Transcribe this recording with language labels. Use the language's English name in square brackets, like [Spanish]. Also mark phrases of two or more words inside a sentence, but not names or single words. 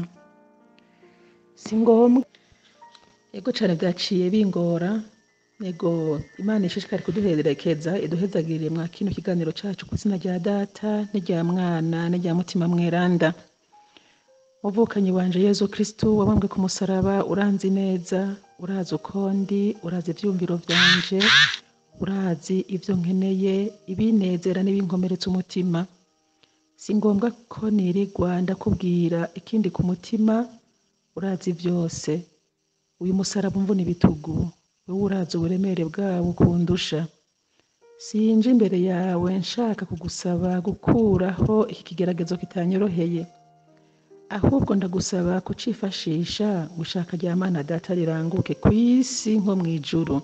[Rundi] Si ngombwa ego cane vyaciye bingora, ego Imana ishishikare kuduherekeza, iduhezagirire mwa kino kiganiro cacu kw'izina rya Data n'irya Mwana n'irya Mutima Mweranda. Muvukanyi wanje Yezu Kristo wabambwe ku musaraba, uranzi neza, urazi uko ndi, urazi ivyiyumviro vyanje, urazi ivyo nkeneye, ibinezera n'ibinkomeretsa umutima. si ngombwa ko nirirwa ndakubwira ikindi ku mutima, urazi byose. Uyu musaraba umvuna ibitugu, wowe urazi uburemere bwawo kundusha. Sinje imbere yawe nshaka kugusaba gukuraho iki kigeragezo kitanyoroheye, ahubwo ndagusaba kucifashisha gushaka rya Mana Data riranguke ku isi nko mu ijuru.